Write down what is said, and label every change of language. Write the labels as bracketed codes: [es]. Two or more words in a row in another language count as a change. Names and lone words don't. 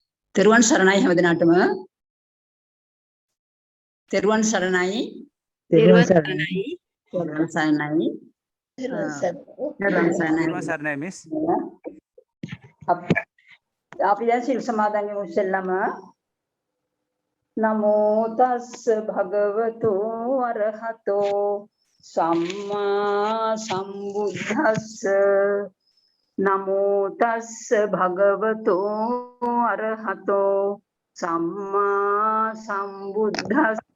[si] තෙරුවන් සරණයි හැමදෙනාටම. තෙරුවන් සරණයි. තෙරුවන් සරණයි. තෙරුවන් සරණයි. තෙරුවන් සරණයි මිස්. අපි දැන් සිල් සමාදන් වෙමු ඉස්සෙල්ලාම. [pi] නමෝ තස්ස භගවතු අරහතෝ සම්මා සම්බුද්දස්ස. නමෝ තස්ස භගවතු අරහතෝ සම්මා සම්බුද්දස්ස.